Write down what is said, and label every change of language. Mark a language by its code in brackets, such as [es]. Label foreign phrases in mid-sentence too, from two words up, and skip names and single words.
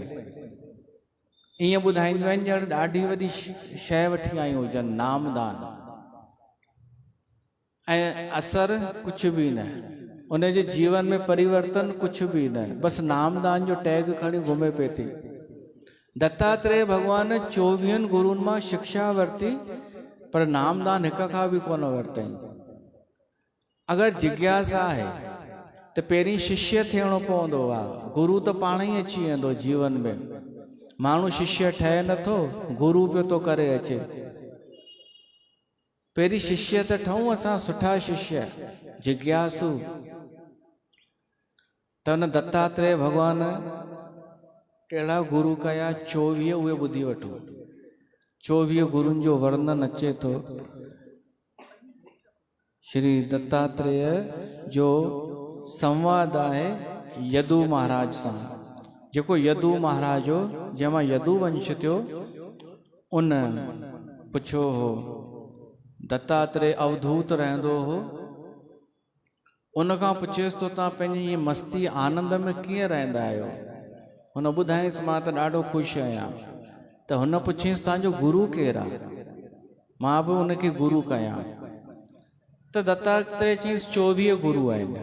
[sd] ईअं ॿुधाईंदियूं आहिनि ॼण ॾाढी वॾी शइ वठी आयूं हुजनि, नामदान, ऐं असर कुझु बि न, उनजे जीवन में परिवर्तन कुझु बि न, बसि नामदान जो टैग खणी घुमे पई थी। दत्तात्रेय भगवान 24 गुरुनि मां शिक्षा वरिती, पर नामदान हिक खां बि कोन वरितई। अगरि जिज्ञासा आहे त पहिरीं शिष्य थियणो पवंदो आहे, गुरु त पाण ई अची वेंदो जीवन में। माण्हू शिष्य ठहे नथो, गुरु पियो थो करे अचे। पहिरीं शिष्य त ठहूं असां, सुठा शिष्य, जिज्ञासु। त हुन दत्तात्रेय भगवान कहिड़ा गुरु कया 24, उहे ॿुधी वठो। 24 गुरुनि जो वर्णन अचे थो। श्री दत्तात्रेय जो संवाद आहे यदु महाराज सां, जेको यदु महाराज हो, जंहिंमां यदु वंश थियो, उन पुछियो हो, दत्तात्रेय अवधूत रहंदो हो, उन खां पुछियोसि तो तव्हां पंहिंजी ईअं मस्ती आनंद में कीअं रहंदा आहियो? हुन ॿुधायसि मां त ॾाढो ख़ुशि आहियां। त हुन पुछियसि तव्हांजो गुरु केरु आहे? मां बि उनखे गुरु कयां। त दत्तात्रेय चयईंसि 24 गुरु आहिनि।